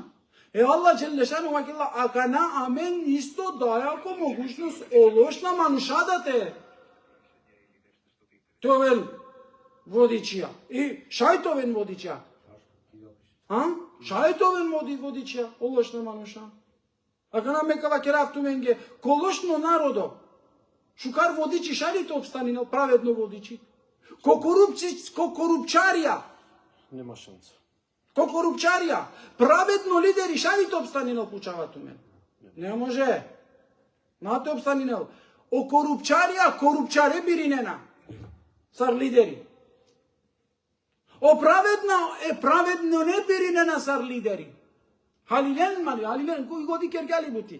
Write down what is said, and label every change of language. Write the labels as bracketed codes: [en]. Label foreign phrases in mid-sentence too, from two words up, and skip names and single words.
[rom] Аллах джелешану вакила акана амен исто дајако могушност олошна манушадате. Товен водичија. И шајтовен водичија. Шајтовен водичија, олошна мануша. Акана мекава керафту менге, колошно народо. Шукар водичи шарите обстанинел, праведно водичи. Ко корупчарија. [mk] Нема шанса. [rom] Ко корупчарија, праведно лидери шарите обстанинел пучават у мен. [mk] Не може. [rom] Нате обстанинел. О корупчарија, корупчаре биринена. Сар лидери. О праведно не биринена сар лидери. Халилен, [mk] кој годи [rom] кергали бути.